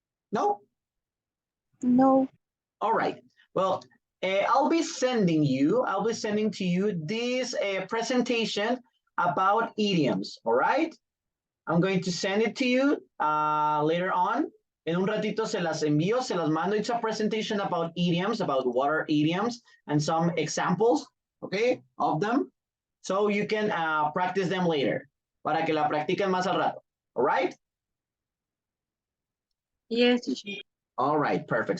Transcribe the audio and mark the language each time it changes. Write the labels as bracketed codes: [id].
[en] No? No. All right. Well, I'll be sending to you this presentation about idioms, all right? I'm going to send it to you later on. [es] En un ratito se las envío, se las mando. [en] It's a presentation about idioms, about what are idioms, and some examples, okay, of them. So you can practice them later, [es] para que la practiquen más al rato, [en] all right? Yes, teacher. All right, perfect.